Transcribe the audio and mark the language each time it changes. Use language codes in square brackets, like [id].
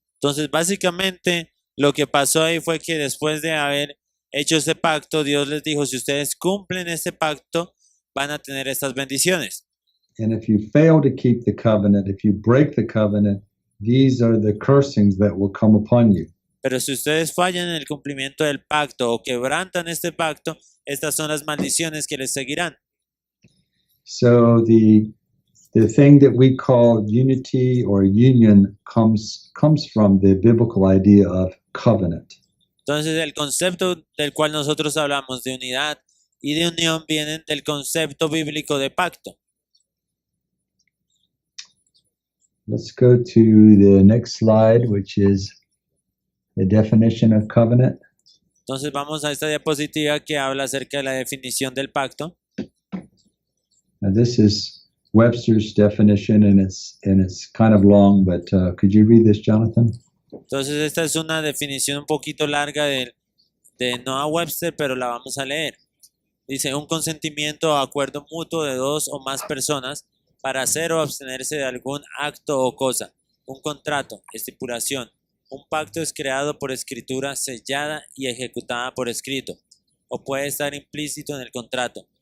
[es] Entonces, básicamente, lo que pasó ahí fue que después de haber hecho ese pacto, Dios les dijo, si ustedes cumplen ese pacto, van a tener estas bendiciones. [en] And if you fail to keep the covenant, if you break the covenant, these are the cursings that will come upon you. [es] Pero si ustedes fallan en el cumplimiento del pacto o quebrantan este pacto, estas son las maldiciones que les seguirán. [en] So the thing that we call unity or union comes from the biblical idea of covenant. [es] Entonces, el concepto del cual nosotros hablamos de unidad y de unión vienen del concepto bíblico de pacto. [en] Let's go to the next slide, which is the definition of covenant. [es] Entonces vamos a esta diapositiva que habla acerca de la definición del pacto. [en] Now, this is Webster's definition, and it's kind of long, but could you read this, Jonathan? [es] Entonces esta es una definición un poquito larga de Noah Webster, pero la vamos a leer. Dice, un consentimiento o acuerdo mutuo de dos o más personas para hacer o abstenerse de algún acto o cosa. Un contrato, estipulación. Un pacto es creado por escritura sellada y ejecutada por escrito, o puede estar implícito en el contrato.